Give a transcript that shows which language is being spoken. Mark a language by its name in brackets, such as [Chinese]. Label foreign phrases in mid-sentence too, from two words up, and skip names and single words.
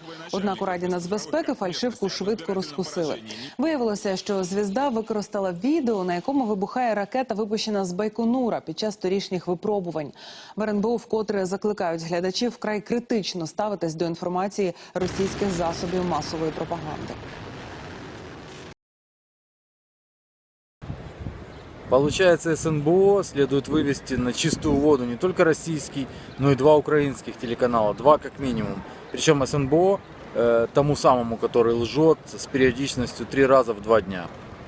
[Ukrainian] Однак у Раді нацбезпеки фальшивку швидко розкусили. Виявилося, що «Звізда» використала відео, на якому вибухає ракета, випущена з Байконура під час торішніх випробувань. В РНБО вкотре закликають глядачів вкрай критично ставитись до інформації російских засобів [Russian] массовой пропаганды. Получается, СНБО следует вывести на чистую воду не только российский, но и два украинских телеканала, два как минимум. Причем СНБО тому самому, который лжет с периодичностью 3 раза в 2 дня.